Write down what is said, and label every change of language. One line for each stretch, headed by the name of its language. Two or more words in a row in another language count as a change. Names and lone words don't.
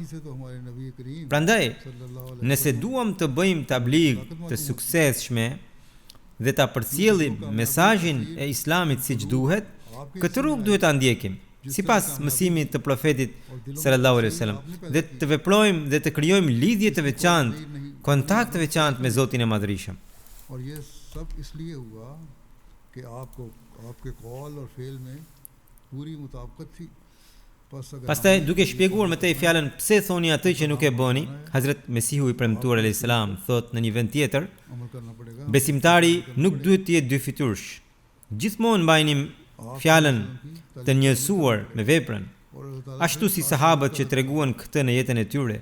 Albanian: Prandaj, nëse duam të bëjmë tablig të suksesshme dhe ta përcjellim mesazhin e Islamit siç duhet, këtë rrugë duhet ta ndjekim sipas mësimit të profetit
Arabic: صلى الله عليه وسلم
Albanian: dhe të veprojmë dhe të krijojmë lidhje të veçantë, kontakt të veçantë me Zotin e Madhërisëm.
Urdu: اور یہ سب اس لیے ہوا کہ آپ کے قول اور فعل میں پوری مطابقت تھی.
Albanian: Pastaj duke shpjeguar më tej fjalën pse thoni atë që nuk e bëni, Hazrat Mesihu i Premtuar
Arabic: عليه السلام
Albanian: thot në një vend tjetër, besimtari nuk duhet të jetë dy fytyrësh. Gjithmonë mbajini fjalën të njësuar me veprën, ashtu si sahabët që treguan këtë në jetën e tyre.